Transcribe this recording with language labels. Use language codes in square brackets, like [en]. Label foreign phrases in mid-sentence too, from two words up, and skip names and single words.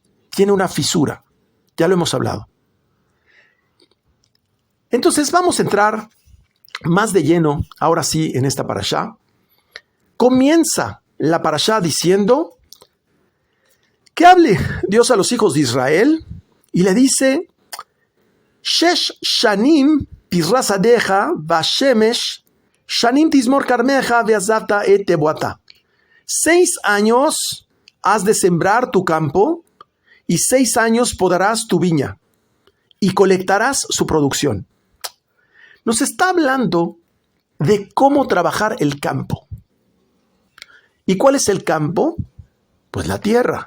[es] Tiene una fisura. Ya lo hemos hablado. Entonces vamos a entrar más de lleno, ahora sí, en esta parashá. Comienza la parashá diciendo que hable Dios a los hijos de Israel y le dice: [he] שש שנים תזרע שדך ושש שנים תזמור כרמך ואספת את תבואתה. [es] 6 años has de sembrar tu campo y 6 años podarás tu viña y colectarás su producción. Nos está hablando de cómo trabajar el campo. ¿Y cuál es el campo? Pues la tierra.